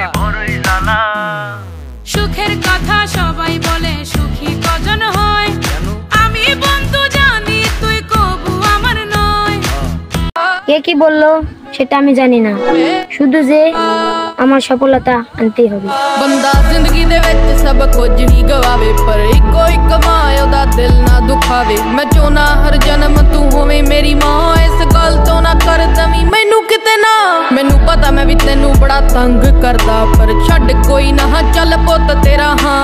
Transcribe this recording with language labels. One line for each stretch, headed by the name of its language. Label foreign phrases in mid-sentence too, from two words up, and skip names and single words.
Bangla: বড়ই জ্বালা। সুখের কথা সবাই বলে সুখী কজন হয়, কেন? আমি বন্ধু জানি তুই কবু আমার নয়। কে কি বললো সেটা আমি জানি না, শুধু যে আমার সফলতা আনতেই হবে।
Punjabi: ਬੰਦਾ ਜ਼ਿੰਦਗੀ ਦੇ ਵਿੱਚ ਸਭ ਕੁਝ ਹੀ ਗਵਾਵੇ, ਪਰ ਇੱਕੋ ਇੱਕ ਮਾਂ ਉਹਦਾ ਦਿਲ ਨਾ ਦੁਖਾਵੇ। ਮੈਂ ਚਾਹੁੰਦਾ ਹਰ ਜਨਮ ਤੂੰ ਹੋਵੇਂ ਮੇਰੀ ਮਾਂ, ਇਸ ਗੱਲ ਤੋਂ ਨਾ ਕਰ ਦਵੀਂ ਮੈਨੂੰ ਕਿਤੇ ਨਾ। ਮੈਨੂੰ ਪਤਾ ਮੈਂ ਵੀ ਤੈਨੂੰ ਬੜਾ ਤੰਗ ਕਰਦਾ, ਪਰ ਛੱਡ ਕੋਈ ਨਾ ਚੱਲ ਪੁੱਤ ਤੇਰਾ ਹਾਂ।